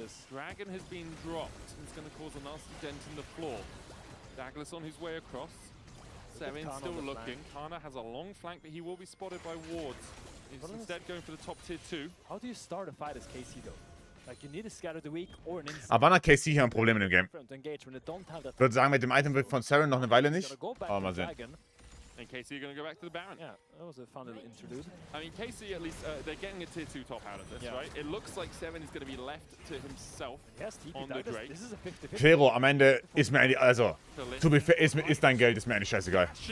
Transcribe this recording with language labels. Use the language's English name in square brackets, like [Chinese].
[English] Dragon has been dropped. It's going to cause a nasty dent in the floor. Douglas on his way across. Seven still looking. Kana has a long flank, but he will be spotted by wards. He's instead going for the top tier 2. How do you start a fight as KC though? Like, you need a scatter the weak or an instant. [German] Aber wann hat KC hier ein Problem in dem Game? Ich würde sagen, mit dem Item von Saren noch eine Weile nicht. Aber mal sehen. [English] And KC are going to go back to the Baron. Yeah, that was a fun little interlude. I mean, KC at least, they're getting a tier 2 top out of this, right? It looks like Seven is going to be left to himself on the Drake. This is a 50-50. [German] Fero, am Ende ist mir eigentlich, also, [English] to be fair, [German] ist dein Geld, ist mir eigentlich scheißegal.